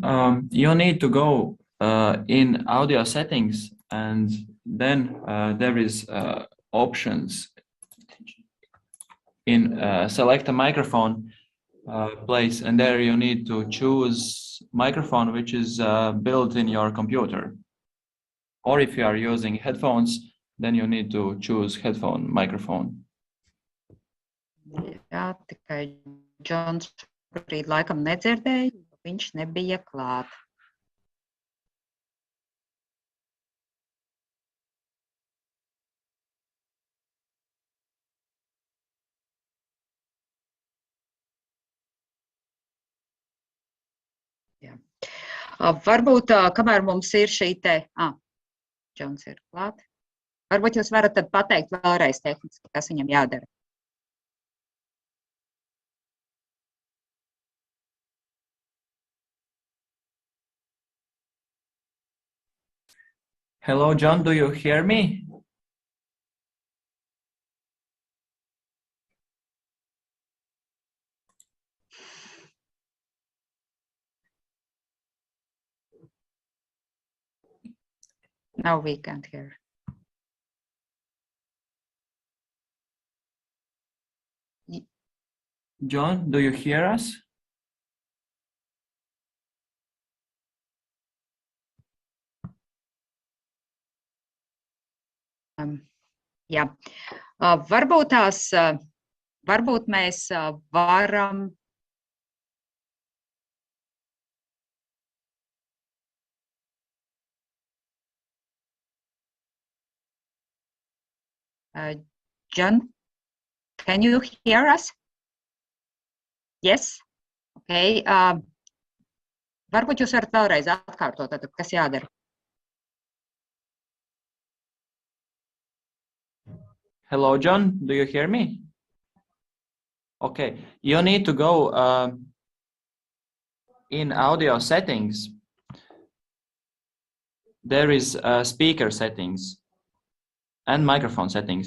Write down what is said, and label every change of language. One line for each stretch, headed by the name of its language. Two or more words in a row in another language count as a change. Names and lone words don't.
English: You need to go in audio settings, and then there is options in select a microphone place, and there you need to choose microphone which is built in your computer. Or if you are using headphones, then you need to choose headphone microphone.
Latvian: Jā, tikai Džons brīd laikam nedzirdēja, viņš nebija klāt. Jā. Varbūt, kamēr mums ir šī te... Džons ir klāt. Varbūt jūs varat tad pateikt vēlreiz tehniski, kas viņam jādara.
English: Hello, John. Do you hear me? No, we can't hear. John, do you hear us?
Latvian: Jā. Varbūt mēs varam...
English: John, can you hear us? Yes? Okay.
Latvian: Varbūt jūs varat vēlreiz atkārtot, tad kas jādara?
English: Hello, John. Do you hear me? Okay. You need to go in audio settings. There is speaker settings and microphone settings.